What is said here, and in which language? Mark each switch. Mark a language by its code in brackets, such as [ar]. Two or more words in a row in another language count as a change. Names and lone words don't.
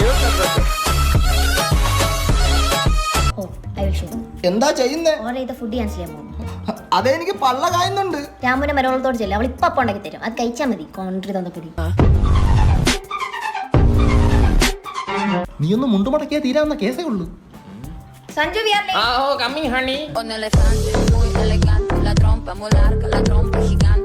[ml] എന്താ ചെയ്യുന്നേ? ഫുഡ് ക്യാൻസൽ ചെയ്യാൻ പോകും. അതെനിക്ക് പള്ള കായുന്നുണ്ട്. രാമുന്റെ മരുമോളത്തോട് ചെല്ലും, അവൾ ഇപ്പൊ അപ്പം ഉണ്ടാക്കി തരും. അത് കഴിച്ചാൽ മതി. കോൺട്രി തന്നപ്പൊടി. നീ ഒന്ന് മുണ്ടുമടക്കിയാ തീരാവുന്ന കേസേ ഉള്ളൂ. സഞ്ജു, [en] coming honey. [es] Un elefante muy elegante, la trompa muy larga, la trompa gigante.